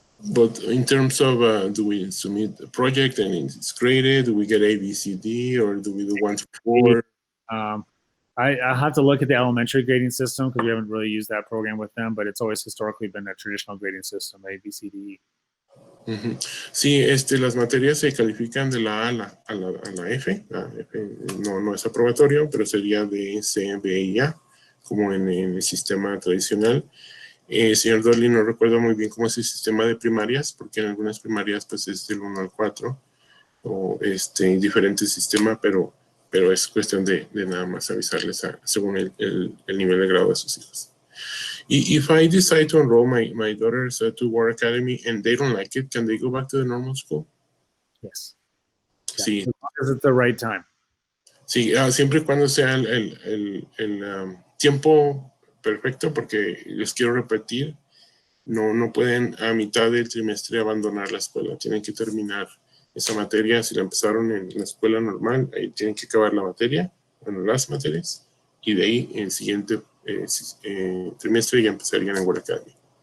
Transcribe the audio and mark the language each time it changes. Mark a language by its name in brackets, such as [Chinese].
[English] But in terms of, do we submit a project and it's graded? Do we get A, B, C, D, or do we do 1 to 4? I have to look at the elementary grading system because we haven't really used that program with them, but it's always historically been a traditional grading system, A, B, C, D, E. [Spanish] Sí, las materias se califican de la A a la F. La F no es aprobatorio, pero sería de C, B y A, como en el sistema tradicional. Señor Dolly, no recuerdo muy bien cómo es el sistema de primarias, porque en algunas primarias pues es del 1 al 4, o diferente sistema, pero es cuestión de nada más avisarles según el nivel de grado de sus hijos. [English] If I decide to enroll my daughters to War Academy and they don't like it, can they go back to the normal school? Yes. [Spanish] Sí. [English] Because it's the right time. [Spanish] Sí, siempre y cuando sea el tiempo perfecto, porque les quiero repetir, no pueden a mitad del trimestre abandonar la escuela. Tienen que terminar esa materia. Si la empezaron en la escuela normal, ahí tienen que acabar la materia, bueno, las materias, y de ahí el siguiente trimestre ya empezarían en War Academy.